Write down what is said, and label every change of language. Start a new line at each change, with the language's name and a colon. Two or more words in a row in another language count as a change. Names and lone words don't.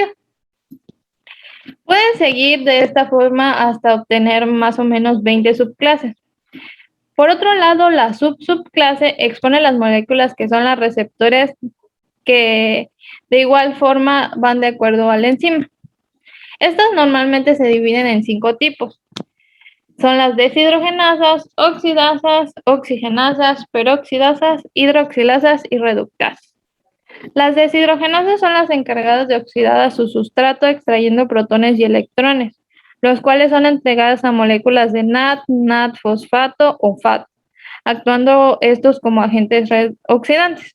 Spanish: Pueden seguir de esta forma hasta obtener más o menos 20 subclases. Por otro lado, la subclase expone las moléculas que son las receptores que de igual forma van de acuerdo a la enzima. Estas normalmente se dividen en 5 tipos. Son las deshidrogenasas, oxidasas, oxigenasas, peroxidasas, hidroxilasas y reductasas. Las deshidrogenasas son las encargadas de oxidar a su sustrato extrayendo protones y electrones, los cuales son entregadas a moléculas de NAD, fosfato o FAT, actuando estos como agentes oxidantes.